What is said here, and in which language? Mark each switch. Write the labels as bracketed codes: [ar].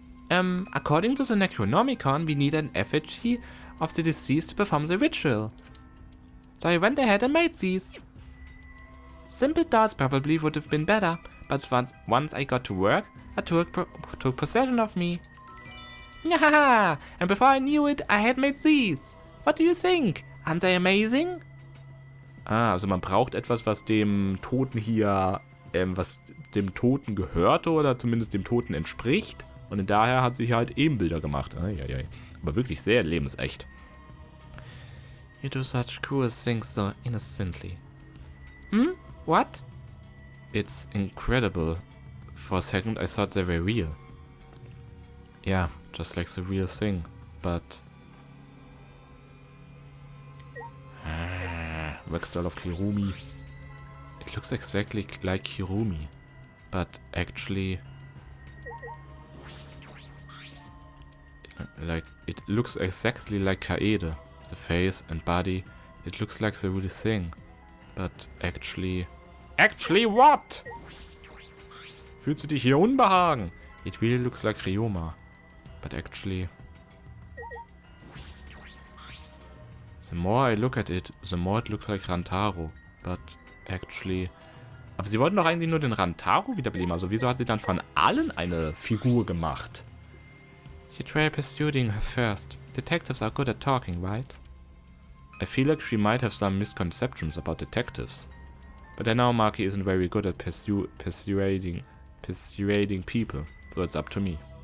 [en] According to the Necronomicon, we need an effigy of the deceased to perform the ritual. So I went ahead and made these. Simple dolls probably would have been better, but once I got to work, a took possession of me. Yahaha! And before I knew it, I had made these. What do you think? Aren't they amazing? [de] Ah, also man braucht etwas, was dem Toten hier, was dem Toten gehörte oder zumindest dem Toten entspricht. Und daher hat sie hier halt Ebenbilder gemacht. Eieiei. Aber wirklich sehr lebensecht. [en] You do such cool things so innocently. What? It's incredible. For a second I thought they were real. Yeah, just like the real thing. But... Wax doll of Kirumi. It looks exactly like Kirumi. But actually... Like, it looks exactly like Kaede. The face and body, it looks like the real thing. But actually... Actually what? [de] Fühlst du dich hier unbehagen? [en] It really looks like Ryoma. But actually... The more I look at it, the more it looks like Rantaro. But actually... [de] Aber sie wollten doch eigentlich nur den Rantaro wiederbeleben. Also wieso hat sie dann von allen eine Figur gemacht? [en] You try pursuing her first. Detectives are good at talking, right? I feel like she might have some misconceptions about detectives. But I know Maki isn't very good at persuading people, so it's up to me.